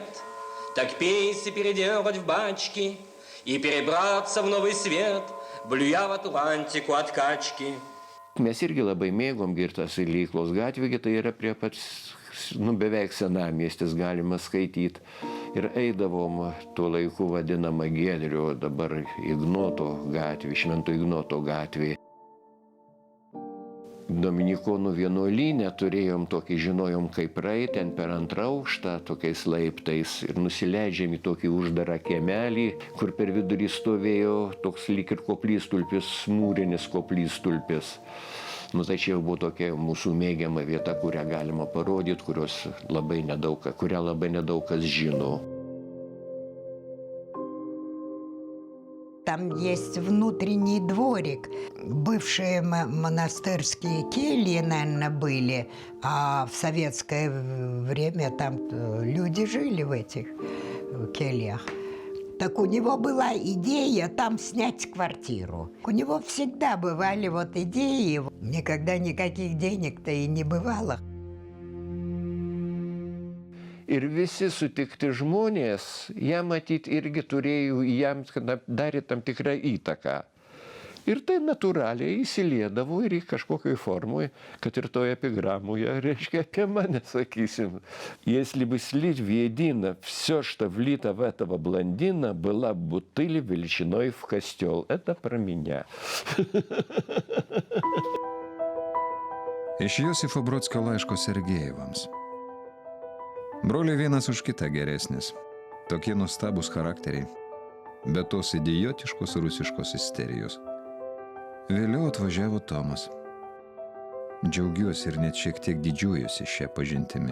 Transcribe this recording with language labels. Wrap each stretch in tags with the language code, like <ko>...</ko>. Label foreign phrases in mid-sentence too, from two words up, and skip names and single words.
<ru>Так пейся переделать в бачки и перебраться в новый свет, блюя в Атлантику от качки.</ru> <lt>Mes irgi labai mėgom girtas Ilyklos gatvė, tai yra prie pat, beveik senamiestis galima skaityti. Ir eidavom tuo laiku vadinamą Giedrių, dabar Ignoto gatvė, Švento Ignoto gatvė. Dominikonų vienuolyne turėjom tokį, žinojom kaip praeiti ten per antrą aukštą, tokiais laiptais ir nusileidžiam į tokį uždarą kiemelį, kur per vidurį stovėjo toks lyg ir koplytstulpis, mūrinis koplytstulpis. Nu, tai čia jau buvo tokia mūsų mėgiama vieta, kurią galima parodyti, kurią labai nedaug kas žino.</lt> <ru>Там есть внутренний дворик. Бывшие монастырские кельи, наверное, были, а в советское время там люди жили в этих кельях. Так у него была идея там снять квартиру. У него всегда бывали вот идеи. Никогда никаких денег-то и не бывало.</ru> <lt>Ir visi sutikti žmonės, jam matyti irgi turėjo, jam darė tam tikrą įtaką. Ir tai natūraliai įsiliedavo ir į kažkokioj formoj, kad ir toje epigramoje, reiškia, apie mane, sakysim.</lt> <ru>Если бы слить воедино все, что влито в этого блондина, была бутыль величиной в костел. Это про меня.</ru> <lt>Iš Josifo Brodskio laiško Sergejevams. Broliai vienas už kitą geresnis. Tokie nuostabūs charakteriai. Be tos idiotiškos rusiškos isterijos. Vėliau atvažiavo Tomas. Džiaugiuosi ir net šiek tiek didžiuojuosi šią pažintimi.</lt>